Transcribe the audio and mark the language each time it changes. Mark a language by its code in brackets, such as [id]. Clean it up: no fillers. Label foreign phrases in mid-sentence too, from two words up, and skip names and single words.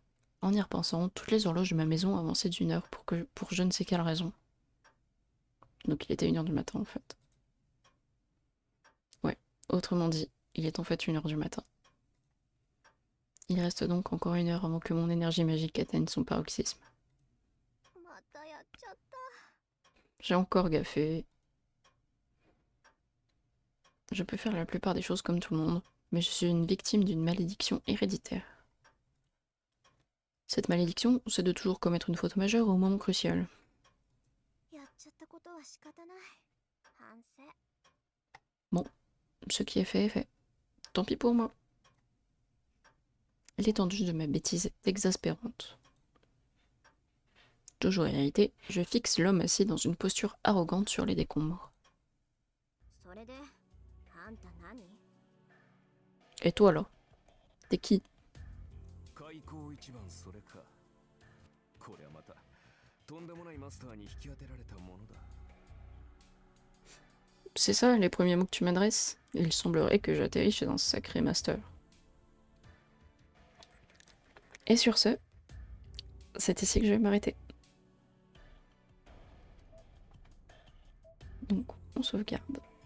[fr] En y repensant, toutes les horloges de ma maison avançaient d'une heure pour je ne sais quelle raison. Donc il était 1h du matin en fait. Ouais, autrement dit, il est en fait 1h du matin. Il reste donc encore 1 heure avant que mon énergie magique atteigne son paroxysme. [ja] またやっちゃった。 [fr] J'ai encore gaffé. Je peux faire la plupart des choses comme tout le monde, mais je suis une victime d'une malédiction héréditaire. Cette malédiction, c'est de toujours commettre une faute majeure au moment crucial. [ja] やっちゃったことは仕方ない。反省。 [fr] Ce qui est fait est fait. Tant pis pour moi. L'étendue de ma bêtise est exaspérante. Toujours irrité, je fixe l'homme assis dans une posture arrogante sur les décombres. [ja] それで、あんた何？ [fr] Et toi là? T'es qui? [ja] 開口一番それか。こりゃまた [fr] C'est ça, les premiers mots que tu m'adresses? Il semblerait que j'atterris chez un sacré master. Et sur ce, c'est ici que je vais m'arrêter. Donc, on sauvegarde.